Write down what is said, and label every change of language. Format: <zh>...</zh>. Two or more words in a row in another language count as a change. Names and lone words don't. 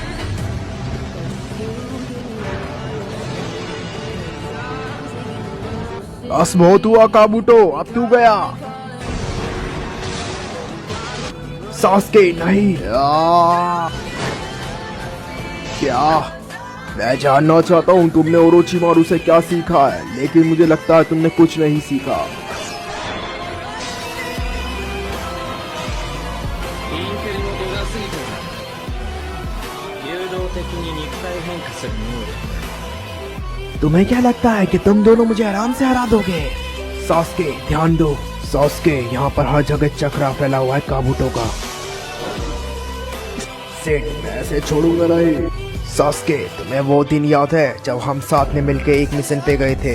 <hi>बस बहुत हुआ काबूटो, अब तू गया। सास्के, नहीं। क्या? मैं जानना चाहता हूँ तुमने ओरोचिमारू से क्या सीखा है, लेकिन मुझे लगता है तुमने कुछ नहीं सीखा।</hi> <ja>インテリも度が過ぎてる。誘導的に肉体変化する能力。</ja> <hi>तुम्हें क्या लगता है कि तुम दोनों मुझे आराम से हरा दोगे? सास्के ध्यान दो। सास्के यहाँ पर हर जगह चक्रा फैला हुआ है काबूटो का। सेठ मैं ऐसे छोड़ूंगा नहीं। सास्के तुम्हें वो दिन याद है जब हम साथ में मिलके एक मिशन पे गए थे?</hi>